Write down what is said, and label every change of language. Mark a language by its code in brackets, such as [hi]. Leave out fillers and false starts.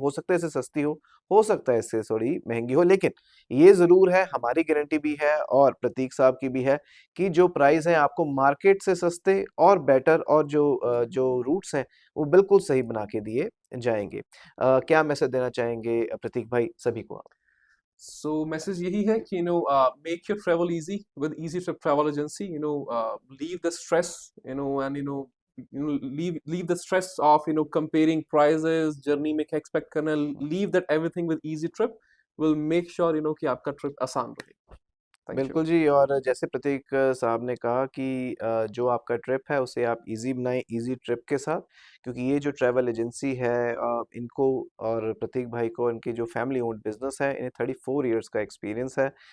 [hi] हो सकता है इससे सस्ती हो सकता है इससे थोड़ी महंगी हो, लेकिन ये ज़रूर है, हमारी गारंटी भी है और प्रतीक साहब की भी है कि जो प्राइस है आपको मार्केट से सस्ते और बेटर, और जो रूट्स हैं वो बिल्कुल सही बना के दिए जाएंगे। क्या मैसेज देना चाहेंगे प्रतीक भाई सभी को आप? [en] So message [hi] यही है कि [en] make your travel easy with Easy Trip Travel Agency. Leave the stress, and leave the stress of comparing prices, journey [hi] में क्या [en] expect [hi] करना, [en] leave that everything with Easy Trip. Will make sure [hi] कि आपका trip आसान रहे। [en] Thank you. [hi] बिल्कुल जी। और जैसे प्रतीक साहब ने कहा कि जो आपका ट्रिप है उसे आप इजी बनाएं इजी ट्रिप के साथ, क्योंकि ये जो ट्रैवल एजेंसी है इनको और प्रतीक भाई को, इनकी जो फैमिली ओन्ड बिजनेस है, इन्हें 34 इयर्स का एक्सपीरियंस है।